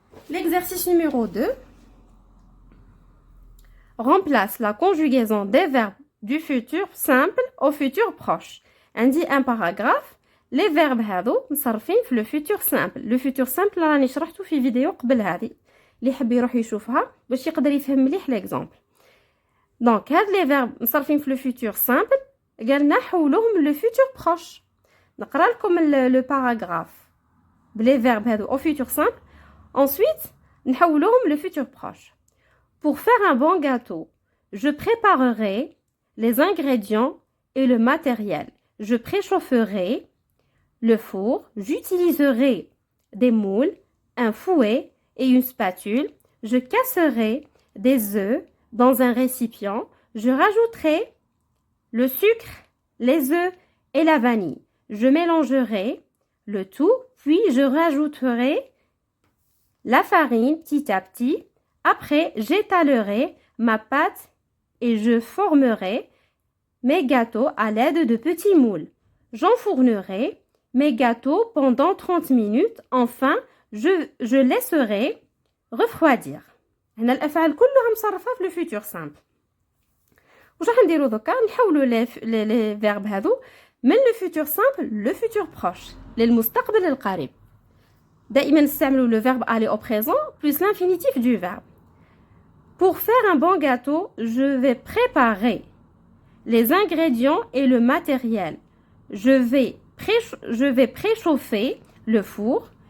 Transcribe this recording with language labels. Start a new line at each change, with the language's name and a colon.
French: L'exercice numéro 2. Remplace la conjugaison des verbes du futur simple au futur proche. عندي un paragraphe. Les verbes
Arabic: هادو مصرفين في
French: le futur simple.
Arabic: Le futur simple راني شرحته في فيديو قبل هذه. اللي يحب يروح يشوفها باش يقدر يفهم مليح l'exemple.
French: Donc هاد les verbes مصرفين في le futur simple
Arabic: قالنا حولوهم
French: le futur proche.
Arabic: نقرا لكم
French: le paragraphe بلي verbes هادو au futur simple. Ensuite
Arabic: نحولوهم
French: le futur proche. Pour faire un bon gâteau, je préparerai les ingrédients et le matériel. Je préchaufferai le four. J'utiliserai des moules, un fouet et une spatule. Je casserai des œufs dans un récipient. Je rajouterai le sucre, les œufs et la vanille. Je mélangerai le tout, puis je rajouterai la farine petit à petit. Après, j'étalerai ma pâte et je formerai mes gâteaux à l'aide de petits moules. J'enfournerai mes gâteaux pendant 30 minutes. Enfin, je laisserai refroidir.
Arabic: هنا الأفعال كلها مصرفة في le futur simple. واش راح نديرو دوكا؟ نحولوا
French: لي فيرب هذو
Arabic: من le futur simple le futur proche للمستقبل القريب. دائما نستعملوا
French: le verbe aller au présent plus l'infinitif du verbe. Pour faire un bon gâteau, je vais préparer les ingrédients et le matériel. Je vais préchauffer le four.